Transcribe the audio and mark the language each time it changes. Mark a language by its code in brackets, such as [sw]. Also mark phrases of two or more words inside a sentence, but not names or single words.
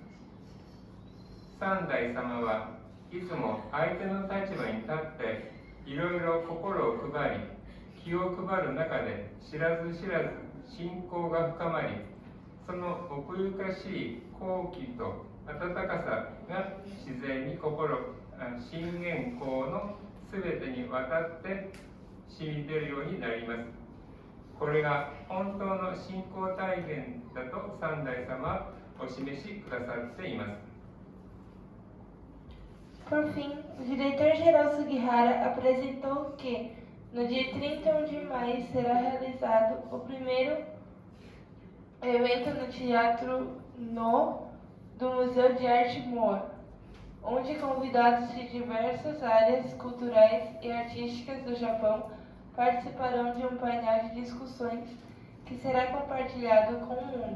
[ja] 三代様はいつも相手の立場に立っていろいろ心を配り、気を配る中で知らず知らず信仰が深まり、その奥ゆかしい好奇と温かさが自然に信玄公のすべてにわたって染み出るようになります。これが本当の信仰体験だと三代様はお示しくださっています。 [pt] Por fim, o diretor-geral Sugihara apresentou que, no dia 31 de maio, será realizado o primeiro evento no Teatro No do Museu de Arte Moa, onde convidados de diversas áreas culturais e artísticas do Japão participarão de um painel de discussões que será compartilhado com o mundo.